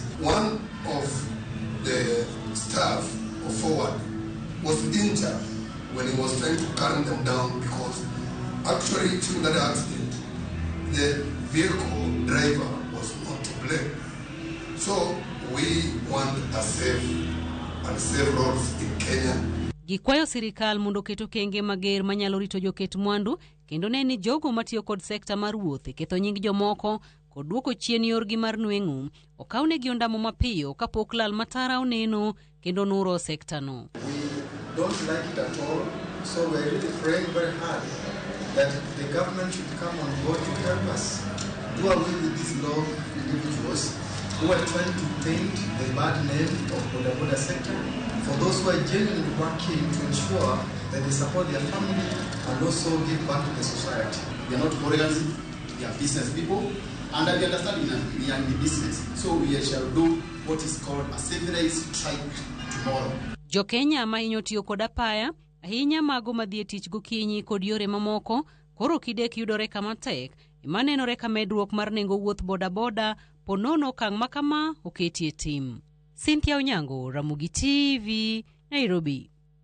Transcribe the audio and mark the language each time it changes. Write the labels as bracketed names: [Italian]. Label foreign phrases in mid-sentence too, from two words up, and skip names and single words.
[English] One of the staff of Forward was injured when he was trying to calm them down because actually during that accident, the vehicle driver was not to blame. So we want a safe roads in Kenya. [Luo (Kenya and Tanzania)] Gikwayo sirikal mondo keto kenge mager manyalo rito joket mwandu kendo ne ni jogo matiyo kod sekta mar wuoth ketho nying jomoko kod duoko chien yorgi mar nweng'o okawnegi ondamo mapiyo kapok lal matara oneno kendo nuro sekta no. [English] We don't like it at all, so we're really praying very hard that the government should come on board to help us do away with these low individuals who are trying to paint the bad name of the sector for those who are genuinely working to ensure that they support their family and also give back to the society. We are not foreigners, we are business people, and we understand we are in the business. So we shall do what is called a civilized strike tomorrow. [Luo (Kenya and Tanzania)] Jo Kenya ma hinyo tiyo kod apaya, ahinya mago madhi e tich gokinyi kod yore mamoko, koro kidek yudore kama tek, imanenore ka medruok mar nengo wuoth boda ponono okang' makama oketie tim. Cynthia Onyango, Ramogi TV, Nairobi.